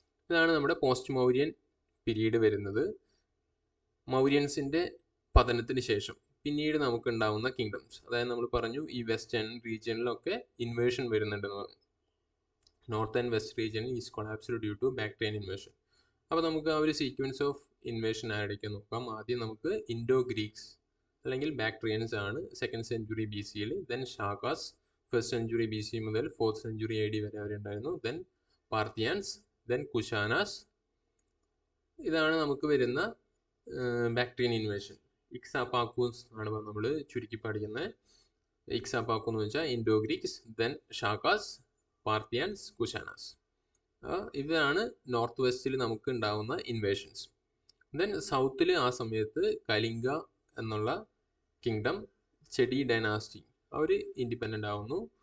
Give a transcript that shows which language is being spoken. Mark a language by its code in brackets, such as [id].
[ml] ഇതാണ് നമ്മുടെ post Mauryan period വരുന്നത്. മൗര്യൻസിന്റെ പതനത്തിന് ശേഷം പിന്നീട് നമുക്ക് ഉണ്ടാവുന്ന കിങ്ഡംസ്, അതായത് നമ്മൾ പറഞ്ഞു ഈ വെസ്റ്റേൺ റീജിയനിലൊക്കെ ഇൻവേഷൻ വരുന്നുണ്ടെന്ന് പറഞ്ഞു. [en] North and west region is collapsed due to Bactrian invasion. [ml] അപ്പോൾ നമുക്ക് ആ ഒരു സീക്വൻസ് ഓഫ് ഇൻവേഷൻ ആരൊക്കെ നോക്കാം. ആദ്യം നമുക്ക് ഇൻഡോ ഗ്രീക്സ് അല്ലെങ്കിൽ ബാക്ട്രിയൻസ് ആണ് 2nd century BC. Then ഷാക്കാസ് 1st century BC മുതൽ 4th century AD വരെ അവരുണ്ടായിരുന്നു. Then പാർത്തിയാൻസ്, then Kushanas. ഇതാണ് നമുക്ക് വരുന്ന ബാക്ട്രിയൻ ഇൻവേഷൻ. ഇക്സാപാക്കൂസ് ആണ് നമ്മൾ ചുരുക്കി പഠിക്കുന്നത്. ഇക്സാപാക്കു എന്ന് വെച്ചാൽ ഇൻഡോ ഗ്രീക്സ്, ദെൻ ഷാക്കാസ്, പാർത്തിയാൻസ്, കുഷാനാസ്. ഇതാണ് നോർത്ത് വെസ്റ്റിൽ നമുക്ക് ഉണ്ടാകുന്ന ഇൻവേഷൻസ്. ദെൻ സൗത്തിൽ ആ സമയത്ത് കലിംഗ എന്നുള്ള കിങ്ഡം, ചെടി ഡൈനാസ്റ്റി അവർ ഇൻഡിപെൻഡൻ്റ് ആവുന്നു.